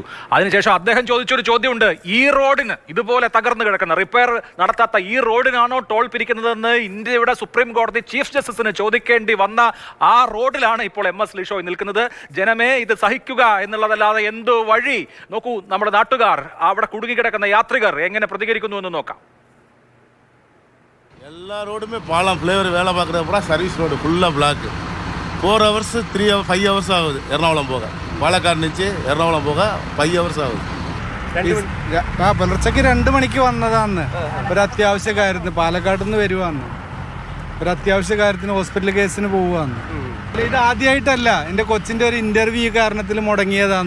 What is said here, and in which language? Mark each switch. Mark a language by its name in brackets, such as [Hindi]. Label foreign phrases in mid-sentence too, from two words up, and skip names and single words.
[Malayalam] അതിനുശേഷം അദ്ദേഹം ചോദിച്ചൊരു ചോദ്യമുണ്ട്, ഈ റോഡിന് ഇതുപോലെ തകർന്നു കിടക്കുന്ന റിപ്പയർ നടത്താത്ത ഈ റോഡിനാണോ ടോൾ പിരിക്കുന്നതെന്ന് ഇന്ത്യയുടെ സുപ്രീം കോടതി [English] chief justiceിന് [Malayalam] ചോദിക്കേണ്ടി വന്ന ആ റോഡിലാണ് ഇപ്പോൾ MS ലിഷോയ് നിൽക്കുന്നത്. ജനമേ, ഇത് സഹിക്കുക എന്നുള്ളതല്ലാതെ എന്ത് വഴി? നോക്കൂ, നമ്മുടെ നാട്ടുകാർ, അവിടെ കുടുങ്ങിക്കിടക്കുന്ന യാത്രികർ എങ്ങനെ പ്രതികരിക്കുന്നു എന്ന് നോക്കാം. [Tamil] எல்லா ரோடுமே பாலம் ஃப்ளேவர் வேலை பார்க்குறது பூரா [English] service road [Tamil] ஃபுல்லாக பிளாக்கு. [English] 4 hours 3 hours 5 hours [Tamil] ஆகுது [Malayalam] എറണാകുളം പോകാൻ. പാലക്കാട് നിന്ന് എറണാകുളം പോകാൻ 5 hours ആകും. പുലർച്ചയ്ക്ക് 2 മണിക്ക് വന്നതാന്ന്. ഒരു അത്യാവശ്യ കാര്യത്തിന് പാലക്കാട് നിന്ന് വരുവാന്ന്. ഒരു അത്യാവശ്യ കാര്യത്തിന് [English] hospital caseിന് [Malayalam] പോവാന്ന്. ഇത് ആദ്യമായിട്ടല്ല, എൻ്റെ കൊച്ചിൻ്റെ ഒരു ഇൻ്റർവ്യൂ കാരണത്തിൽ മുടങ്ങിയതാന്ന്.